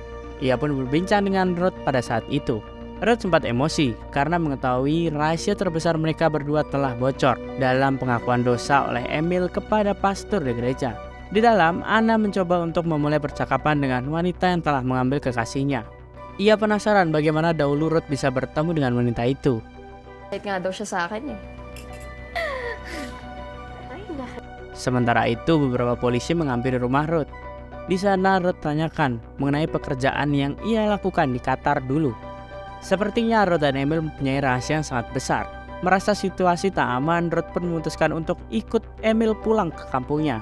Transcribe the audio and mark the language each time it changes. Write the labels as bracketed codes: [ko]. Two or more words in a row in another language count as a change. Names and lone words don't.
[id] Ia pun berbincang dengan Ruth pada saat itu. Ruth sempat emosi karena mengetahui rahasia terbesar mereka berdua telah bocor dalam pengakuan dosa oleh Emil kepada pastor di gereja. Di dalam, Anna mencoba untuk memulai percakapan dengan wanita yang telah mengambil kekasihnya. Ia penasaran bagaimana dahulu Ruth bisa bertemu dengan wanita itu. [tl] Kahit nga daw siya sa akin eh. [id] Sementara itu, beberapa polisi menghampiri rumah Ruth. Di sana Ruth tanyakan mengenai pekerjaan yang ia lakukan di Qatar dulu. Sepertinya Ruth dan Emil mempunyai rahasia yang sangat besar. Merasa situasi tak aman, Ruth pun memutuskan untuk ikut Emil pulang ke kampungnya.